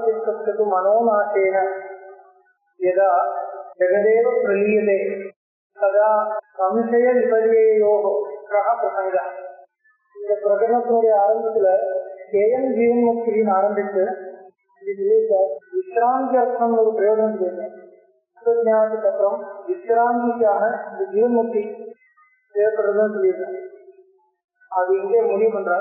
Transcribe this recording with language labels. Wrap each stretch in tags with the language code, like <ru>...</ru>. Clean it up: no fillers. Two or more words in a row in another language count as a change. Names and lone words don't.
<sa>चित्तस्तु मनोनाशेन यदा जगदेव प्रलीयते तदा संशय विपर्ययोः कः प्रसंगः.</sa> <ta>இந்த பிரகடனத்தினுடைய ஆரம்பத்துல கேயம் ஜீவன் முக்தின்னு ஆரம்பித்து விசிராந்தி அர்த்தம் ஒரு பிரயோஜனம் செய்யணும். ஞானத்துக்கு அப்புறம் விசிராந்திக்காக இந்த ஜீவன் முக்தி தேவைப்படுறதுன்னு சொல்லியிருக்காங்க. அது இங்கே முடிவு பண்றார்.</ta>